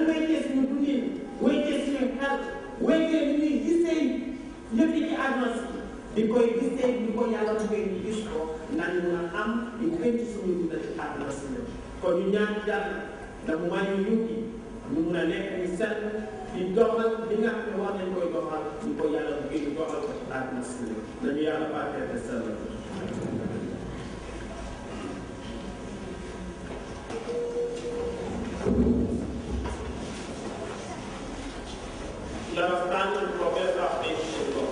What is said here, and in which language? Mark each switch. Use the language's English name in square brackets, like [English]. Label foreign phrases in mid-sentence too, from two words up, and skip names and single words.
[Wolof] wéytee suñu dundin wéytee suñu xel wéytee ni ñuy gisee yëf yi ci àdduna si di koy gisee di ko yàlla buggee ñu gis ko nañ mun a am di gën ci suñu dundal ci àdduna si kon ñu ñaan yàlla ndax mu may ñu yóbbi ñu mun a nekk ñu sell di doxal li nga xam ne war nañ koy doxal ñu ko yàlla buggee ñu doxal ko ci àdduna si nañu yàlla barkeel te sell. [English] Let us stand and profess our faith in God.